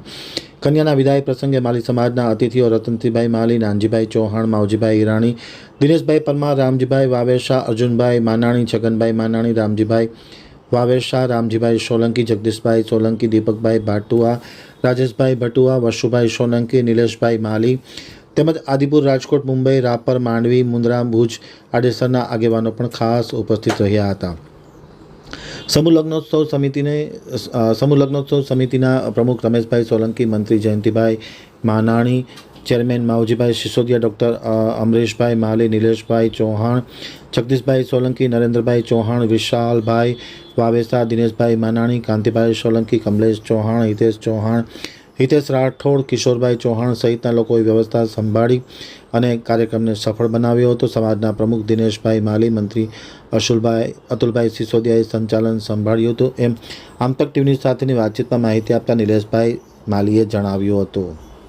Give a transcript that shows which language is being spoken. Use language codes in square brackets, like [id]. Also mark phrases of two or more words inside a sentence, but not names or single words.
[gu] કન્યાના વિદાય પ્રસંગે માલી સમાજના અતિથિઓ રતનસિંહભાઈ માલી, નાનજીભાઈ ચૌહાણ, માવજીભાઈ ઈરાણી, દિનેશભાઈ પરમાર, રામજીભાઈ વાવેશા, અર્જુનભાઈ માનાણી, છગનભાઈ માનાણી, રામજીભાઈ વાવેશા, રામજીભાઈ સોલંકી, જગદીશભાઈ સોલંકી, દીપકભાઈ ભાટુઆ, રાજેશભાઈ ભટુઆ, વશુભાઈ સોલંકી, નિલેશભાઈ માલી તેમજ આદિપુર, રાજકોટ, મુંબઈ, રાપર, માંડવી, મુંદ્રા, ભુજ આડેસરના આગેવાનો પણ ખાસ ઉપસ્થિત રહ્યા હતા। સમૂહ લગ્નોત્સવ સમિતિના પ્રમુખ રમેશભાઈ સોલંકી, મંત્રી જયંતીભાઈ માનાણી, ચેરમેન માવજીભાઈ સિસોદિયા, ડૉક્ટર અમરેશભાઈ માલી, નીલેશભાઈ ચૌહાણ, જગદીશભાઈ સોલંકી, નરેન્દ્રભાઈ ચૌહાણ, વિશાલભાઈ વાવેસા, દિનેશભાઈ માનાણી, કાંતિભાઈ સોલંકી, કમલેશ ચૌહાણ, હિતેશ રાઠોડ, કિશોરભાઈ ચૌહાણ સહિતના લોકોએ વ્યવસ્થા संभाળી અને કાર્યક્રમને સફળ બનાવ્યો હતો। સમાજના પ્રમુખ દિનેશભાઈ માલી, મંત્રી અતુલભાઈ સિસોદિયાએ સંચાલન સંભાળ્યું હતું એમ આમતક ટીવીની સાથેની વાતચીતમાં માહિતી આપતા નિલેશભાઈ માલીએ જણાવ્યું હતું।